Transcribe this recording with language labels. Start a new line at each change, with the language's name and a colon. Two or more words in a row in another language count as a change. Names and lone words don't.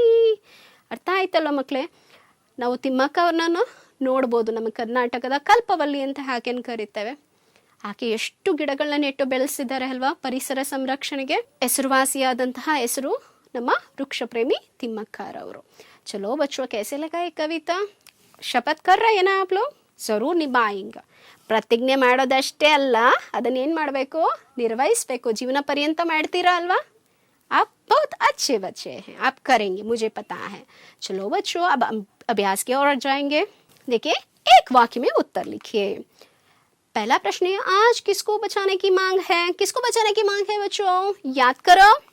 Kannada: ಅರ್ಥ ಆಯ್ತಲ್ಲ ಮಕ್ಕಳೇ? ನಾವು ತಿಮ್ಮಕ್ಕ ಅವ್ರನ್ನ ನೋಡ್ಬೋದು, ನಮ್ಮ ಕರ್ನಾಟಕದ ಕಲ್ಪವಲ್ಲಿ ಅಂತ ಹಾಕೇನು ಕರಿತೇವೆ. ಆಕೆ ಎಷ್ಟು ಗಿಡಗಳನ್ನ ನೆಟ್ಟು ಬೆಳೆಸಿದ್ದಾರೆ ಅಲ್ವಾ ಪರಿಸರ ಸಂರಕ್ಷಣೆಗೆ. ಹೆಸರುವಾಸಿಯಾದಂತಹ ಹೆಸರು ನಮ್ಮ ವೃಕ್ಷ ಪ್ರೇಮಿ ತಿಮ್ಮಕ್ಕರವರು.
Hindi: चलो बच्चो, कैसे लगा ये कविता? ಶಪಥ कर रहे हैं ना आप लोग? जरूर निभाएंगे.
Kannada: ಪ್ರತಿಜ್ಞೆ ಮಾಡೋದಷ್ಟೇ ಅಲ್ಲ, ಅದನ್ನೇನು ಮಾಡಬೇಕು, ನಿರ್ವಹಿಸಬೇಕು. ಜೀವನ ಪರ್ಯಂತ ಮಾಡ್ತೀರಾ ಅಲ್ವಾ?
Hindi: आप बहुत अच्छे बच्चे हैं, आप करेंगे, मुझे पता है. चलो बच्चों, अब अभ्यास की ओर जाएंगे. देखिए, एक वाक्य में उत्तर लिखिए. पहला प्रश्न है, आज किसको बचाने की मांग है? किसको बचाने की मांग है बच्चों? याद करो.